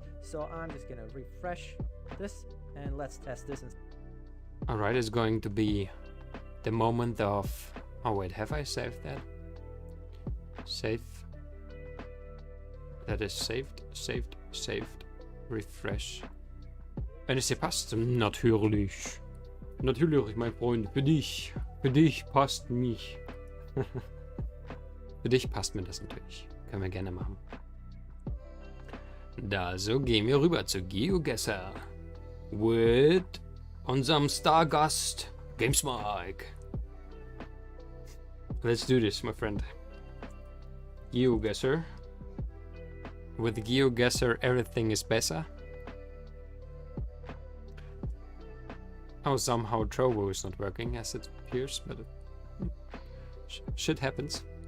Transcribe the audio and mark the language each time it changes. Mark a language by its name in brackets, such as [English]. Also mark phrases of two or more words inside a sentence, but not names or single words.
[English] So I'm just gonna refresh this and let's test this. Alright, it's going to be the moment of... Oh wait, have I saved that? Save. That is saved, saved, saved. Refresh. [German] En es passt natürlich. Natürlich, mein Freund, für dich. Für dich passt mich. Für dich passt mir das natürlich. Können wir gerne machen. Da, so gehen wir rüber zu GeoGuessr. With unserem Stargast, Games Mike. [English] Let's do this, my friend. GeoGuessr. With GeoGuessr, everything is better. Oh, somehow Trovo is not working as it appears, but shit happens.